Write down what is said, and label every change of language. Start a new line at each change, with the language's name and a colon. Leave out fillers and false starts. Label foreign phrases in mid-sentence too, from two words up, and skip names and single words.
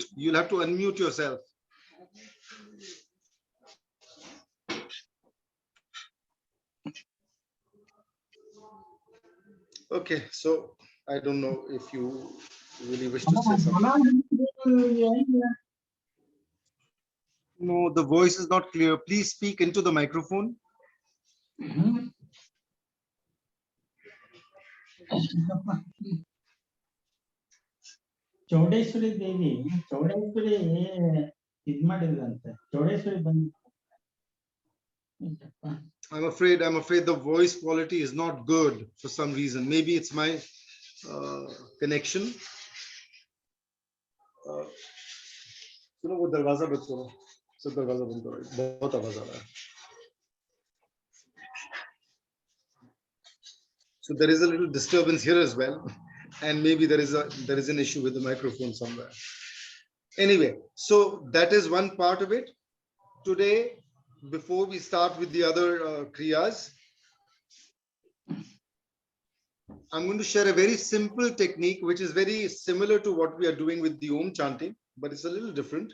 English: You'll have to unmute yourself. Okay, so I don't know if you really wish to say something. No, the voice is not clear. Please speak into the microphone.
Kannada: ಚೌಡೇಶ್ವರಿ ದೇವಿ ಚೌಡೇಶ್ವರಿ ಇದ್ ಮಾಡಿದ್ರಂತೆ ಚೌಡೇಶ್ವರಿ ಬಂದ
English: I'm afraid the voice quality is not good for some reason. Maybe it's my connection.
Hindi: सुनो वो दरवाजा बंद करो, सब दरवाजा बंद करो, बहुत आवाज आ रहा है.
English: So there is a little disturbance here as well, and maybe there is an issue with the microphone somewhere. Anyway, so that is one part of it. Today, before we start with the other kriyas, I'm going to share a very simple technique which is very similar to what we are doing with the Om chanting, but it's a little different.